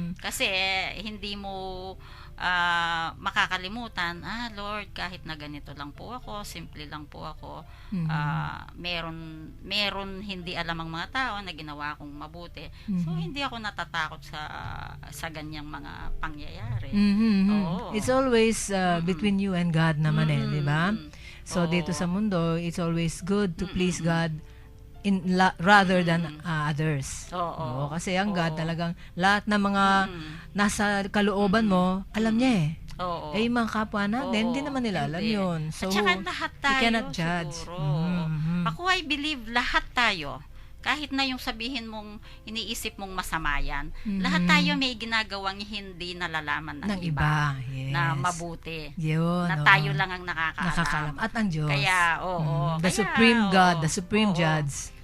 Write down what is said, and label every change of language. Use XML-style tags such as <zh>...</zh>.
<tl>Kasi hindi mo makakalimutan, Lord, kahit na ganito lang po ako, simple lang po ako, meron hindi alam ang mga tao na ginawa kong mabuti. So, hindi ako natatakot sa ganyang mga pangyayari.</tl> <en>It's always between you and God</en> <tl>naman di ba? So, dito sa mundo,</tl> <en>it's always good to please God rather than others.</en> <tl>Kasi ang God talagang lahat ng mga nasa kalooban mo, alam niya yung mga kapwa natin, hindi naman nila alam yun. So, at saka lahat tayo,</tl> <en>you cannot judge.</en> <tl>Ako</tl> <en>I believe</en> <tl>lahat tayo, kahit na yung sabihin mong iniisip mong masama yan, lahat tayo may ginagawang hindi nalalaman ng iba. Na mabuti. Yun, na tayo lang ang nakakaalam. At ang Diyos. Kaya, the kaya,</tl> <en>Supreme God, the Supreme Judge.</en>